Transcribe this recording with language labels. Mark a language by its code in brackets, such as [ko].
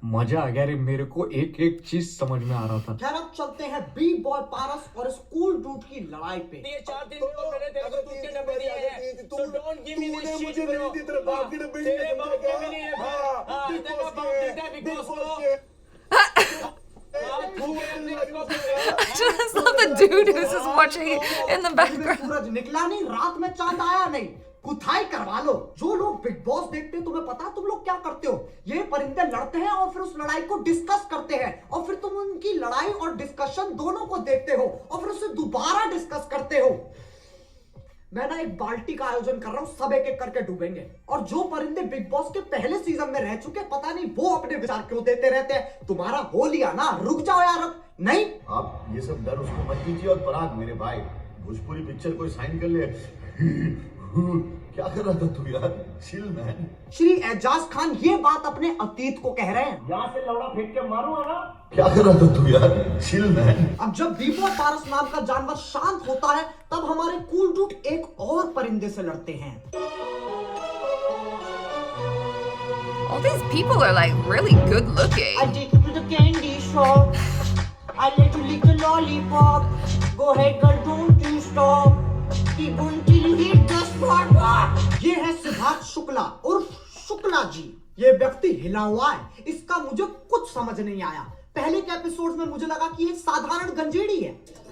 [hi] मजा आ गया रे, मेरे को एक एक चीज समझ में आ रहा था। खैर अब चलते हैं बी बॉय पारस और स्कूल डूड की लड़ाई पे। ये 4 दिन तो मैंने तेरे को दूध के डब्बे दिए हैं, [en] so don't give me this shit bro। [hi] तेरे बाप के डब्बे नहीं है, तेरे बाप के भी नहीं है। हां, तेरा बाप देता है बिग बॉस को। [en] I just love the dude who's just watching in the background. [hi] सूरज निकला नहीं, रात में चांद आया नहीं, कुथाई करवा लो। जो लोग बिग बॉस देखते हैं, तुम्हें पता है तुम लोग क्या करते हो? ये परिंदे लड़ते हैं और फिर उस लड़ाई को डिस्कस करते हैं, और फिर तुम उनकी लड़ाई और डिस्कशन दोनों को देखते हो, और फिर उसे दोबारा डिस्कस करते हो। मैं ना एक बाल्टी का आयोजन कर रहा हूँ, सब एक एक करके डूबेंगे। और जो परिंदे बिग बॉस के पहले सीजन में रह चुके, पता नहीं वो अपने विचार क्यों देते रहते हैं। तुम्हारा हो लिया ना, रुक जाओ यार अब। नहीं, आप ये सब डर उसको मत दीजिए। और पराग मेरे भाई, भोजपुरी पिक्चर कोई साइन कर ले। क्या कर रहा था तू यार? [en] Chill man. [hi] श्री एजाज खान ये बात अपने अतीत को कह रहे हैं। यहाँ से लौड़ा फेंक के मारूंगा ना। क्या कर रहा था तू यार? [en] Chill man. [hi] अब जब दीपो पारस नाम का जानवर शांत होता है, तब हमारे कूल डूड एक और परिंदे से लड़ते हैं। [en] All these people are like really good looking. I take you to the candy shop. I let you lick the lollipop. Go ahead, girl, don't you stop. Keep on till you hit the spot. [hi] ये है सिद्धार्थ शुक्ला और शुक्ला जी। ये व्यक्ति हिला हुआ है, इसका मुझे कुछ समझ नहीं आया। पहले के एपिसोड में मुझे लगा कि ये साधारण गंजेड़ी है।